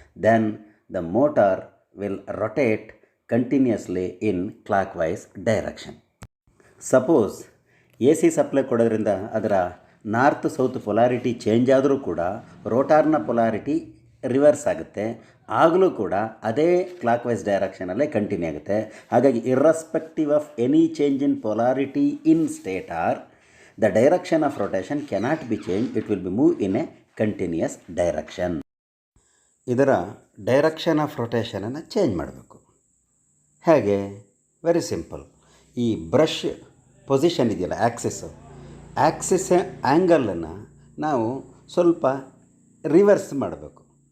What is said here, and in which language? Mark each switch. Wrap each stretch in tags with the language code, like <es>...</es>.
<en>Then the motor will rotate continuously in clockwise direction.</en> <kn>Suppose A C supply ಕೊಡೋದ್ರಿಂದ ಅದರ north south polarity change ಆದರೂ ಕೂಡ ರೋಟಾರ್ನ polarity reverse ಆಗುತ್ತೆ, ಆಗಲೂ ಕೂಡ ಅದೇ ಕ್ಲಾಕ್ ವೈಸ್ ಡೈರೆಕ್ಷನಲ್ಲೇ ಕಂಟಿನ್ಯೂ ಆಗುತ್ತೆ.</kn> <en>ಹಾಗಾಗಿ irrespective of any change in polarity in stator, the direction of rotation cannot be changed, it will be moved in a continuous direction.</en> <kn>ಇದರ direction of ರೊಟೇಷನನ್ನು change ಮಾಡಬೇಕು. ಹೇಗೆ?</kn> <en>Very simple.</en> <kn>ಈ brush position ಇದೆಯಲ್ಲ, Axis ಆ್ಯಂಗಲನ್ನು ನಾವು ಸ್ವಲ್ಪ reverse ಮಾಡಬೇಕು.</kn>